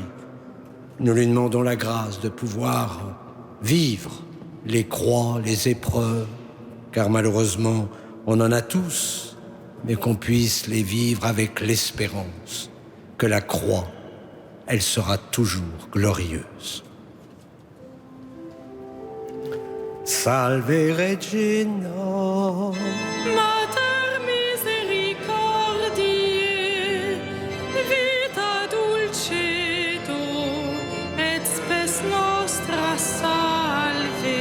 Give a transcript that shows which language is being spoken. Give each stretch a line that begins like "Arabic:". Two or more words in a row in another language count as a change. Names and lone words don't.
French: Nous lui demandons la grâce de pouvoir vivre les croix, les épreuves, car malheureusement, on en a tous, mais qu'on puisse les vivre avec l'espérance que la croix, elle sera toujours glorieuse.
Latin: Salve Regina. Mater misericordiae, vita dulcedo, et spes nostra salve.